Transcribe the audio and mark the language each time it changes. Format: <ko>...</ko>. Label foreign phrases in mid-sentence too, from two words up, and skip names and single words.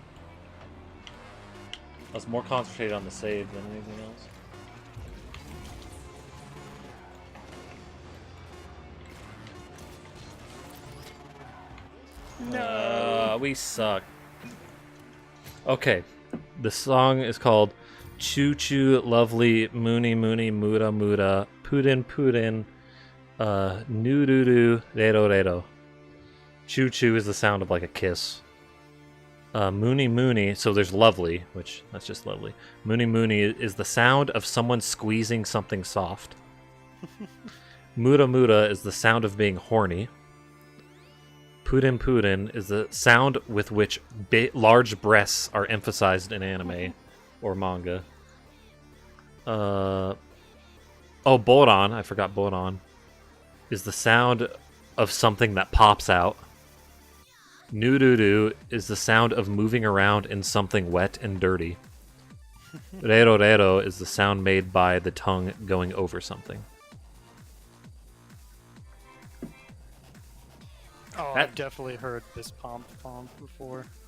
<en>I was more concentrated on the save than anything else. No. We suck. Okay. The song is called Choo Choo Lovely Moony Moony Muda Muda Pudin Pudin Noo Doo Doo Redo Redo. Choo Choo is the sound of like a kiss. Moony Moony, so there's lovely, which that's just lovely. Moony Moony is the sound of someone squeezing something soft. Muda Muda is the sound of being horny. Pudin Pudin is the sound with which large breasts are emphasized in anime or manga. Oh, Boran, I forgot Boran, is the sound of something that pops out. Noo doo doo is the sound of moving around in something wet and dirty. Rero rero is the sound made by the tongue going over something. Oh, I've definitely heard this pomp before.</en>